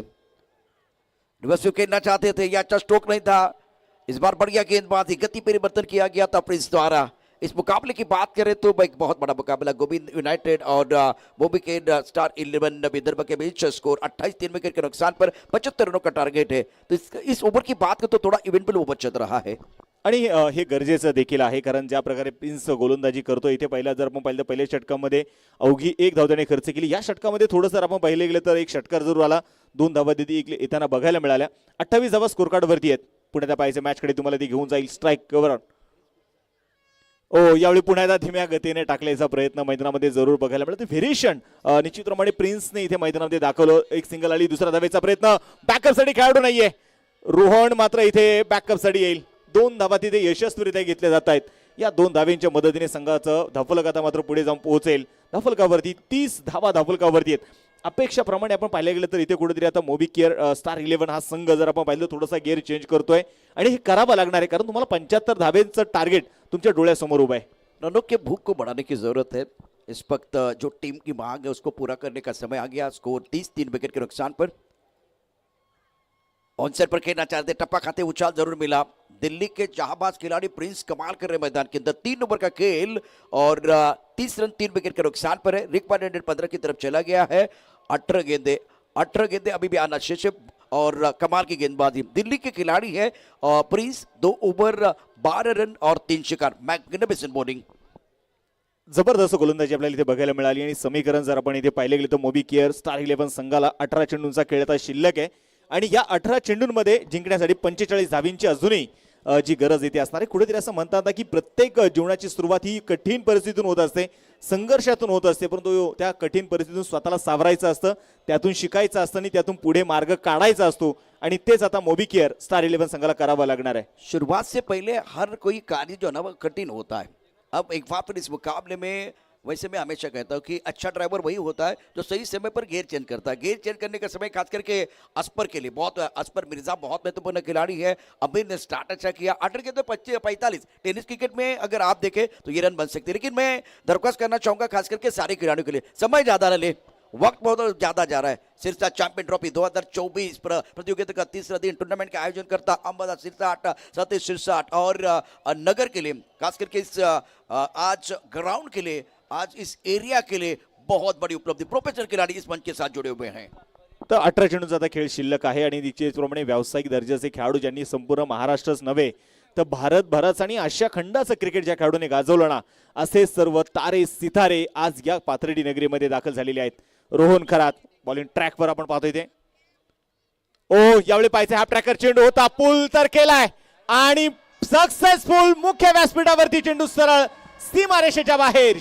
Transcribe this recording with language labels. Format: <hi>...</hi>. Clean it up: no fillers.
<hi>Reverse खेलना चाहते थे, यह अच्छा स्ट्रोक नहीं था, इस बार बढ़िया गेंदबाजी, गति परिवर्तन किया गया था प्रिंस द्वारा। इस मुकाबले की बात करें तो एक बहुत बड़ा मुकाबला गोविंद यूनाइटेड और मोबिकेड स्टार 11 विदर्भ के बीच, स्कोर 28-3 विकेट के नुकसान पर 75 रनों का टारगेट है। तो इस ओव्हर की बात करें तो थोड़ा इव्हेंटफुल ओव्हर चल रहा है</hi> <mr>आणि हे गरजेचं देखील आहे, कारण ज्या प्रकारे प्रिन्स गोलंदाजी करतो इथे पहिला जर आपण पाहिलं पहिल्या षटकामध्ये अवघी 1 धाव त्याने खर्च केली. या षटकामध्ये थोडंसं जर आपण पाहिले गेलं तर एक षटकार जरूर आला, 2 धावा येताना बघायला मिळाल्या. 28 धावा स्कोर कार्ड वरती आहेत. पुण्याच्या पाहायचं मॅचकडे तुम्हाला ती घेऊन जाईल. स्ट्राईक कव्हर यावेळी पुण्याला धीम्या गतीने टाकल्याचा प्रयत्न मैदानामध्ये जरूर बघायला मिळतो. व्हेरिएशन निश्चितप्रमाणे प्रिन्सने इथे मैदानामध्ये दाखवलं. एक सिंगल आली, दुसरा धावेचा प्रयत्न, बॅकअपसाठी खेळाडू नाहीये. रोहन मात्र इथे बॅकअपसाठी येईल. 2 धावा तिथे यशस्वीरित्या घेतल्या जात आहेत. या 2 धाव्यांच्या मदतीने संघाचं धाफलक आता मात्र पुढे जाऊन पोहोचेल. धाफलकावरती 30 धावा धाफलकावरती आहेत. अपेक्षाप्रमाणे आपण पाहिलं गेलं तर इथे कुठेतरी आता मोबिकेअर स्टार 11 हा संघ जर आपण पाहिलं थोडासा गिअर चेंज करतोय आणि हे करावं लागणार आहे, कारण तुम्हाला 75 धाब्यांचं टार्गेट तुमच्या डोळ्यासमोर उभं आहे.</mr> <hi>रनों के भूख को बढ़ाने की जरूरत है। इस वक्त जो टीम की मांग है उसको पूरा करने का समय आ गया। स्कोर 30-3 विकेट के नुकसान पर। ऑनसेट पर खेलना चाहते, टप्पा खाते उछाल जरूर मिला। दिल्ली के जहाबाज खिलाड़ी प्रिंस कमाल कर रहे मैदान के अंदर। 3 ओवर का खेल और 30 रन 3 विकेट के नुकसान पर है। रिक वाइड 15 की तरफ चला गया है। 18 गेंदे अभी भी आना शेष है और कमाल की गेंदबाजी दिल्ली के खिलाड़ी है। प्रिंस 2 ओवर 12 रन और 3 शिकार,</hi> <en>Magnificent bowling.</en> <mr>जबरदस्त गोलंदाजी आपल्याला इथे बघायला मिळाली आणि समीकरण जर आपण इथे पाहिले गेले तर मोबिकेअर स्टार 11 संघाला 18 चेंडूंचा खेळ आता शिल्लक आहे आणि या 18 चेंडूंमध्ये जिंकण्यासाठी 45 धावींची अजूनही जी गरज इथे असणार आहे. कुठेतरी असं म्हणतात की प्रत्येक जीवनाची सुरुवात ही कठीण परिस्थितीतून होत असते, संघर्षातून होत असते, परंतु त्या कठीण परिस्थितीतून स्वतःला सावरायचं असतं, त्यातून शिकायचं असतं आणि त्यातून पुढे मार्ग काढायचा असतो आणि तेच आता मोबिकेअर स्टार 11 संघाला करावं लागणार आहे.</mr> <hi>शुरुआत से पहले हर कोई कार्य जो है ना वो कठिन होता है। अब एक बार फिर इस मुकाबले में वैसे मैं हमेशा कहता हूँ कि अच्छा ड्राइवर वही होता है जो सही समय पर गियर चेंज करता है। गियर चेंज करने का समय खास करके अस्पर के लिए बहुत, अस्पर मिर्जा बहुत महत्वपूर्ण खिलाड़ी है। अमीर ने स्टार्ट अच्छा किया। 18 के तो 45। टेनिस क्रिकेट में अगर आप देखें तो ये रन बन सकते हैं, लेकिन मैं दरख्वास्त करना चाहूंगा खास करके सारे खिलाड़ियों के लिए समय ज्यादा न ले, वक्त बहुत ज्यादा जा रहा है। सिरसा चैंपियन ट्रॉफी 2024 प्रतियोगिता का 3रा दिन टूर्नामेंट का आयोजन करता अंबादा सिरसाट, सतीश सिरसाट और नगर के लिए, खास करके इस आज ग्राउंड के लिए, आज इस एरिया के लिए बहुत बड़ी उपलब्धि। प्रोफेशनल खिलाड़ी इस मंच के साथ जुड़े हुए हैं।</hi> <mr>तर 18 चेंडूंचा आता खेळ शिल्लक आहे आणि निश्चितप्रमाणे व्यावसायिक दर्जाचे खेळाडू ज्यांनी संपूर्ण महाराष्ट्रच नव्हे तर भारतभराचं आणि आशिया खंडाचं क्रिकेट ज्या खेळाडूने गाजवलं ना, असे सर्व तारे सितारे आज या पाथर्डी नगरीमध्ये दाखल झालेले आहेत. रोहन खरात बॉलिंग ट्रॅकवर आपण पाहतोय ते. यावेळी पाहायचं हा ट्रॅकर चेंडू होता, पुल तर केलाय आणि सक्सेसफुल मुख्य व्यासपीठावरती चेंडू सरळ सीमारेषेच्या बाहेर.</mr>